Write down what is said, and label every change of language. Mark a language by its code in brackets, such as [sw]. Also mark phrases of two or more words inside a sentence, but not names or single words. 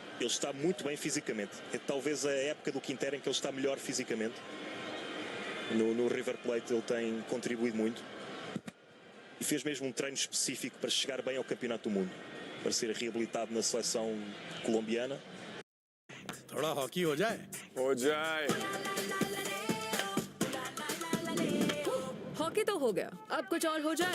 [pt] Ele está muito bem fisicamente. É talvez a época do Quintero em que ele está melhor fisicamente. No River Plate ele tem contribuído muito. E fez mesmo um treino específico para chegar bem ao Campeonato do Mundo. Para ser reabilitado na seleção colombiana. [hi] थोड़ा हॉकी हो जाए हो जाए हॉकी तो हो गया, अब कुछ और हो जाए।